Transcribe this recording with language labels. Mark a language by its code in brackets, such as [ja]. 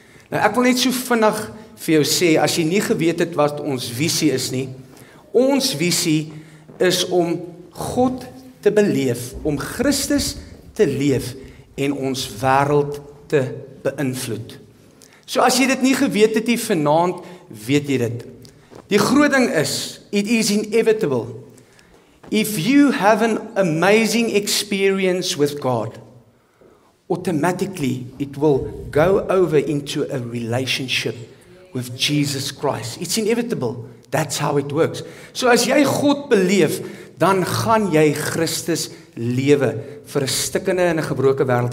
[af] Nou ek wil net so vinnig vir jou sê, as jy nie geweet het wat ons visie is nie, ons visie is om God te beleef, om Christus te leef en ons wêreld te beïnvloed. So as jy dit nie geweet het nie vanaand, weet jy dit. Die groot ding is, [en] it is inevitable. If you have an amazing experience with God, automatically it will go over into a relationship with Jesus Christ. It's inevitable. That's how it works. [af] So as jy God beleef, dan gaan jy Christus lewe vir 'n stikkende en 'n gebroke wêreld.